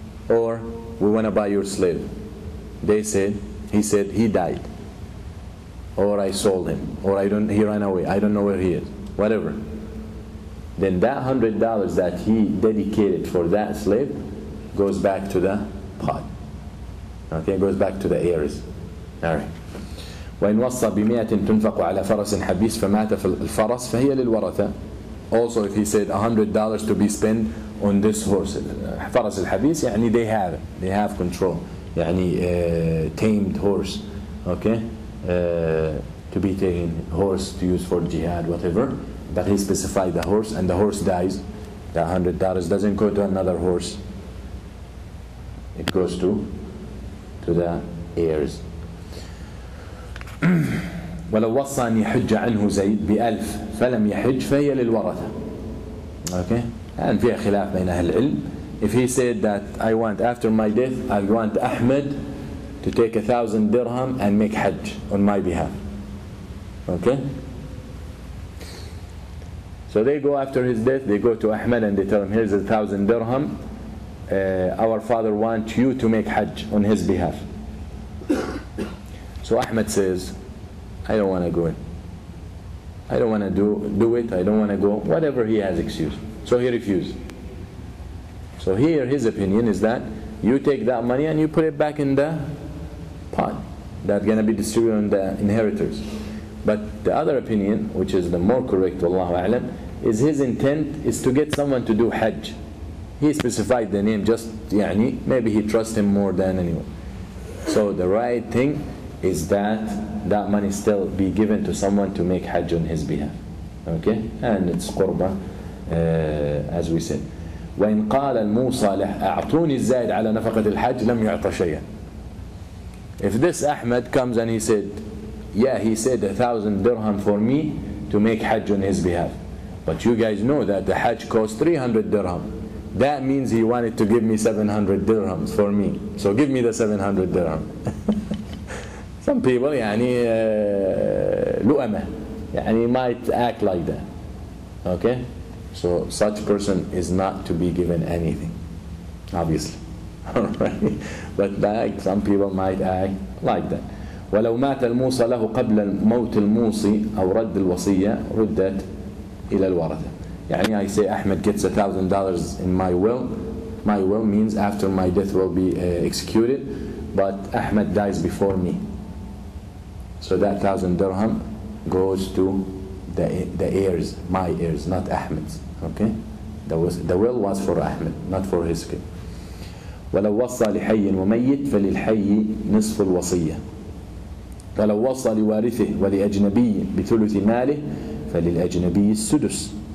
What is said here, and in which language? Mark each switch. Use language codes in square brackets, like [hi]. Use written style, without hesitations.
[en] Or we want to buy your slave. He said he died, or I sold him, or he ran away, I don't know where he is, whatever. Then that $100 that he dedicated for that slave goes back to the pot. Okay, goes back to the heirs. Alright. [ar] وإن وصى ب100 تنفق على فرس حبيس فمات في الفرس فهي للورثة. [en] Also, if he said $100 to be spent on this horse, [ar] فرس الحبيس, [en] يعني they have control, يعني tamed horse, okay, to be taken, horse to use for jihad, whatever. But he specified the horse, and the horse dies. The $100 doesn't go to another horse. It goes to to the heirs. [ar] ولو وصى أن يحج عنه زيد ب1000 فلم يحج فهي للورثة. [en] Okay? [ar] And فيها خلاف بين أهل العلم. [en] If he said that I want after my death, I want Ahmed to take 1,000 dirham and make hajj on my behalf. Okay? So they go after his death, they go to Ahmed and they tell him, here's 1,000 dirham. Our father wants you to make hajj on his behalf. So Ahmed says, I don't want to go in. I don't want to do it. I don't want to go. Whatever he has excuse. So he refused. So here his opinion is that you take that money and you put it back in the pot that's going to be distributed on the inheritors. But the other opinion, which is the more correct, Wallahu A'lam, is his intent is to get someone to do hajj. He specified the name just, maybe he trusts him more than anyone. So the right thing is that that money still be given to someone to make hajj on his behalf. Okay? And it's qurba, as we said. [ar] وإن قال الموصى له أعطوني الزائد على نفقة الحج لم يعطى شيئا. [en] If this Ahmed comes and he said, yeah, he said 1,000 dirham for me to make hajj on his behalf, but you guys know that the hajj costs 300 dirham. That means he wanted to give me 700 dirhams for me. So give me the 700 dirham. Some people لؤمة might act like that. Okay? So such person is not to be given anything, obviously. Alright? But like some people might act like that. [ar] ولو مات الموصى له قبل موت الموصي أو رد الوصية ردت إلى الورثة. [en] I say Ahmed gets $1,000 in my will. My will means after my death will be executed, but Ahmed dies before me. So that 1,000 dirham goes to the heirs, my heirs, not Ahmed's. Okay? The will was for Ahmed, not for his kid. [ar] ولو وصى لحي وميت فللحي نصف الوصية. ولو وصى لوارثه ولأجنبي بثلث ماله فللأجنبي السدس.